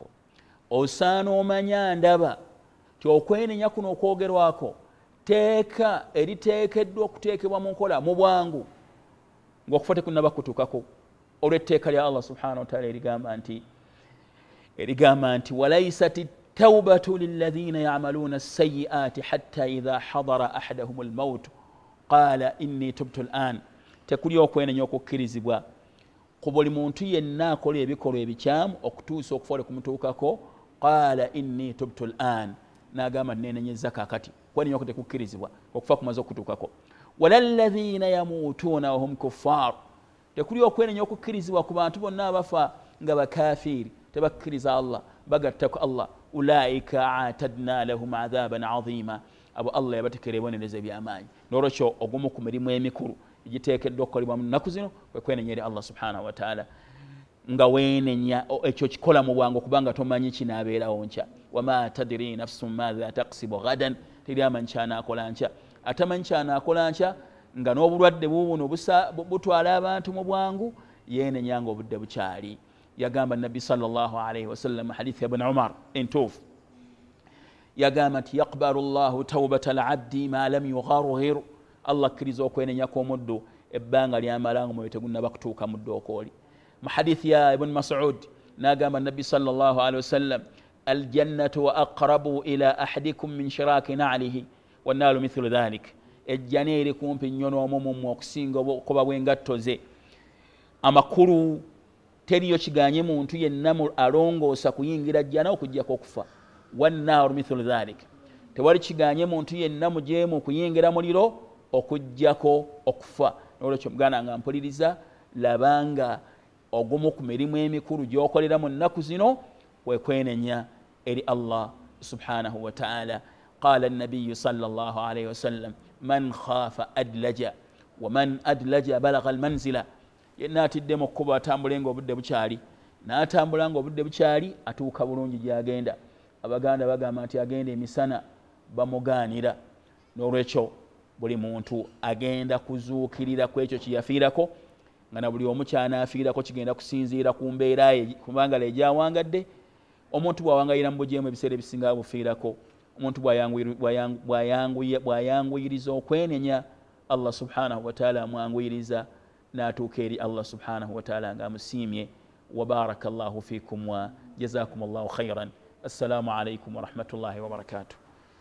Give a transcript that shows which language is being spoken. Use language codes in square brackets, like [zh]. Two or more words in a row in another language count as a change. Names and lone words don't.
[lg] Osaana omanya ndaba ti okwenenya kuno okwogerwako teeka eriteekeddwa okuteekebwa mu nkola mu bwangu ng'okufa tekunnaba kutuukako olw'etteeka lya Allah [ar] سبحانه وتعالى [lg] erigamba nti [ar] وليست التوبة للذين يعملون السيئات حتى إذا حضر أحدهم الموت قال إني تبت الآن. [lg] Tekuli okwenenya okukkirizibwa ku buli muntu yenna akola ebikolwa ebikyamu okutuusa okufa kumutuukako [ar] قال إني تبت الآن. [lg] N'agamba nenenyeza kaakati. Kwenenya okutekukkirizibwa okufa kumaze okutuukako. [ar] ولا الذين يموتون وهم كفار. [lg] Tekuli okwenenya okukkirizibwa ku bantu bonna abafa nga bakafiri tebakkiriza Allah bagattako Allah. [ar] أولئك أعتدنا لهم عذابا عظيما. [lg] Abo Allah yabatekera ebibonerezo eby'amaanyi. N'olwekyo ogumu ku mirimu emikulu egiteekeddwa okukolebwa mu nnaku zino kwe kwenenya eri Allah [ar] سبحانه وتعالى [lg] nga weenenya ekyo kikola mu bwangu kubanga tomanyi kinaabeerawo nkya. [ar] وما تدري نفس ماذا تكسب غدا. [lg] Teri amanyi kyanaakola nkya. Atamanyi kyanaakola nkya nga n'obulwadde bubuno butwala abantu mu bwangu yeenenya nga obudde bukyali. Yagamba Nabbi [ar] صلى الله عليه وسلم [lg] hadithi ya Ibn Umar entuufu yagamba nti [ar] يقبل الله توبة العبد ما لم يغرغر. [lg] Allah akkiriza okwenenya kw'omuddu ebbanga ly'amala nga omwoyo tegunnaba kutuuka mu ddooko oli. Mu hadithi ya Ibn Mas'ud n'agamba Nabbi [ar] صلى الله عليه وسلم الجنة و أقرب إلى أحدكم من شراك نعله والنار مثل ذلك. [lg] Ejjana eri kumpi nnyo n'omumwe okusinga okuba bw'engatto ze. Amakulu teriyo kiganye muntu yenna alongoosa kuyingira jjana okuggyako okufa. [ar] والنار مثل ذلك. [lg] Tewali kiganye muntu yenna mujeemu kuyingira muliro okujjako okufa. Nolwekyo muganda nga mpuliriza, labanga ogumu ku mirimu emikulu gy'okolera mu nnaku zino kwekwenenya eri Allah [ar] سبحانه وتعالى. قال النبي صلى الله عليه وسلم من خاف أدلج ومن أدلج بلغ المنزلة. [lg] Yenna atidde mu kkubo atambule ng'obudde bukyali, n'atambula ng'obudde bukyali atuuka bulungi gy'agenda. Abaganda bagamba nti agenda emisana bamugaanira. N'olwekyo buli muntu agenda kuzuukirira ku ekyo kye yafiirako, nga na buli omu ky'anaafiirako kigenda kusinziira ku mbeera ye, kubanga legyawangadde. Omuntu bw'awangayira mu bujeemu ebiseera ebisinga bufiirako. Omuntu bw'ayanguyiriza okwenenya, Allah [ar] سبحانه وتعالى [lg] amwanguyiriza n'atuuka eri Allah [ar] سبحانه وتعالى [lg] ng'amusiimye. [ar] وبارك الله فيكم وجزاكم الله خيرا السلام عليكم ورحمة الله وبركاته.